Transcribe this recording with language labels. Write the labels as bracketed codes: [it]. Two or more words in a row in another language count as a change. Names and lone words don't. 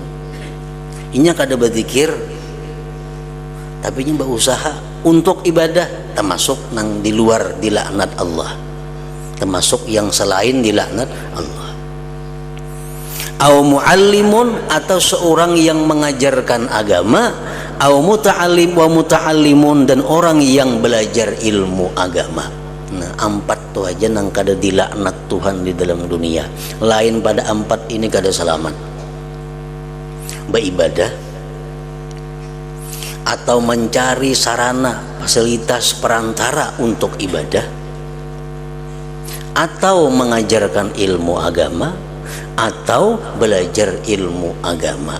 [bjn] Inya kada berzikir tapi nya berusaha untuk ibadah, termasuk nang di luar dilaknat Allah, termasuk yang selain dilaknat Allah. [ar] Au muallimun, [id] atau seorang yang mengajarkan agama. [ar] Au muta'allim wa muta'allimun, [id] dan orang yang belajar ilmu agama. [bjn] Nah, empat tu aja nang kada dilaknat Tuhan di dalam dunia. Lain pada empat ini kada selamat. [id] Beribadah atau mencari sarana fasilitas perantara untuk ibadah, atau mengajarkan ilmu agama, atau belajar ilmu agama.